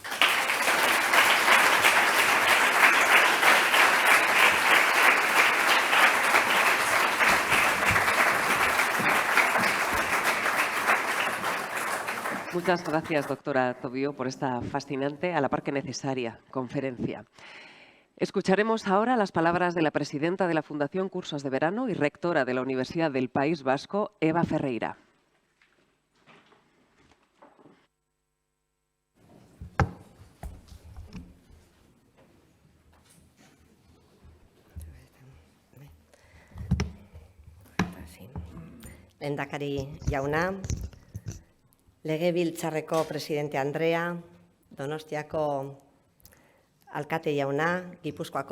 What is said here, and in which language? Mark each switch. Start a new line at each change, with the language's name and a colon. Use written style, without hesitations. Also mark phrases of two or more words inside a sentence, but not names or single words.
Spanish: Muchas gracias, doctora Tobío, por esta fascinante, a la par que necesaria, conferencia. Escucharemos ahora las palabras de la presidenta de la Fundación Cursos de Verano y rectora de la Universidad del País Vasco, Eva Ferreira.
Basque: Lehendakari jauna, Legebiltzarreko presidente Andrea, Donostiako alkate jauna, Gipuzkoako